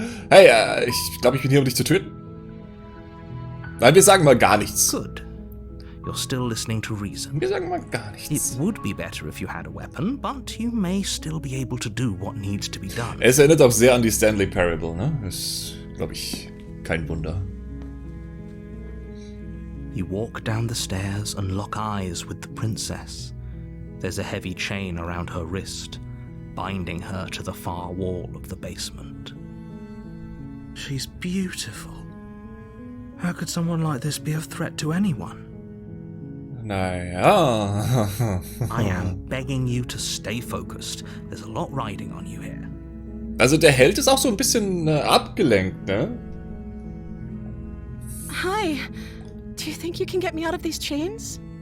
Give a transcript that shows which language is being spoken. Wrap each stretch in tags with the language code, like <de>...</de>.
<de>Hey, ich glaube, ich bin hier, um dich zu töten. Nein, wir sagen mal gar nichts.</de> <en>Good. You're still listening to reason.</en> <de>Wir sagen mal gar</de> <en>It</en> <de>nichts.</de> <en>would be better if you had a weapon, but you may still be able to do what needs to be done.</en> <de>Es erinnert auch sehr an die Stanley Parable, ne? Ist, glaube ich, kein Wunder.</de> <en>You walk down the stairs and lock eyes with the princess. There's a heavy chain around her wrist, binding her to the far wall of the basement. She's beautiful. How could someone like this be a threat to anyone?</en> <de>Naja.</de> <en>I am begging you to stay focused. There's a lot riding on you here.</en> <de>Also der Held ist auch so ein bisschen abgelenkt, ne?</de> <en>Hi. Do you think you can get me out of these chains?</en>